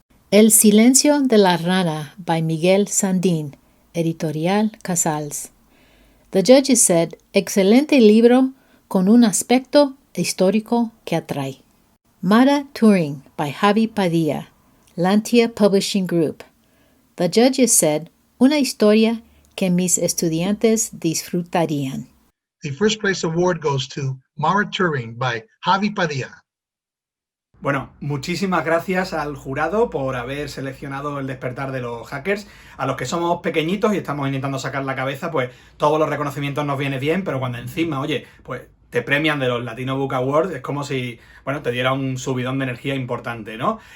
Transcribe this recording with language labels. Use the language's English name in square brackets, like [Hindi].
[English] El Silencio de la Rana by Miguel Sandín, Editorial Casals. The judges said, [Spanish] excelente libro con un aspecto histórico que atrae. [English] Mara Turing by Javi Padilla, Lantia Publishing Group. The judges said, [Spanish] una historia que mis estudiantes disfrutarían. [English] the first place award goes to Mara Turing by Javi Padilla. [Spanish] Bueno, muchísimas gracias al jurado por haber seleccionado El despertar de los hackers. A los que somos pequeñitos y estamos intentando sacar la cabeza, pues todos los reconocimientos nos vienen bien, pero cuando encima, oye, pues te premian de los Latino Book Awards, es como si, bueno, te diera un subidón de energía importante, ¿no?